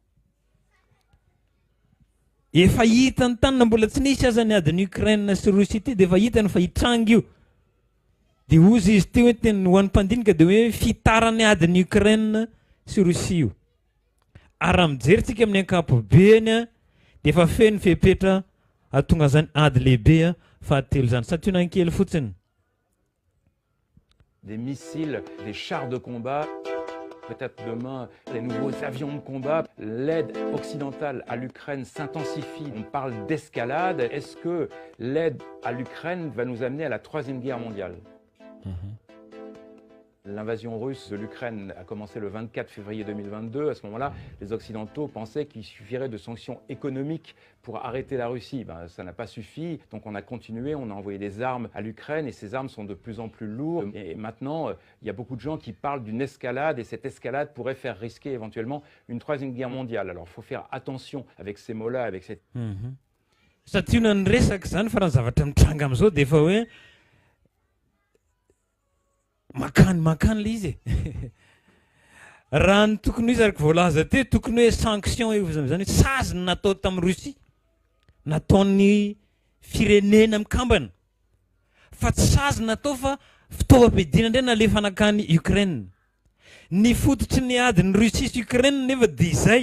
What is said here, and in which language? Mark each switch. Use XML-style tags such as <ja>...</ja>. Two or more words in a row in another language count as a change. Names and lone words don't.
<mg>efa hitany tany na mbola tsy nisy aza ny adiny Ukraine sy Russie ty dia efa hitany fa hitranga io dia ozy izy teo hoe teny ho an'ny mpandinika dia hoe fitarany adiny Ukraine sy Russie io ary raha mijeritsika amin'ny ankapobeny dia efa feno fepetra atonga zany ady lehibe fahatelo zany satria nankely fotsiny</mg> <fr>des missiles, des chars de combat Peut-être demain, les nouveaux avions de combat, l'aide occidentale à l'Ukraine s'intensifie. On parle d'escalade. Est-ce que l'aide à l'Ukraine va nous amener à la Troisième Guerre mondiale? L'invasion russe de l'Ukraine a commencé le 24 février 2022. À ce moment-là, les Occidentaux pensaient qu'il suffirait de sanctions économiques pour arrêter la Russie. Ça n'a pas suffi, donc on a continué, on a envoyé des armes à l'Ukraine et ces armes sont de plus en plus lourdes. Et maintenant, il y a beaucoup de gens qui parlent d'une escalade et cette escalade pourrait faire risquer éventuellement une Troisième Guerre mondiale. Alors il faut faire attention avec ces mots-là, avec cette...</fr> <mg>Satria ny resaka zany fa raha ny zavatra mitranga am'izao dia efa hoe makany le izy raha ny tokony izy araka voalaza teo tokony hoe sanction io zany hoe sazy natao tamin'ny Russie nataon'ny firenena mikambana fa tsy sazy natao fa fitaovam-piadiana indray nalefa anakany Ukraine ny fototry ny adiny Russie sy Ukraine nefa dia izay</mg>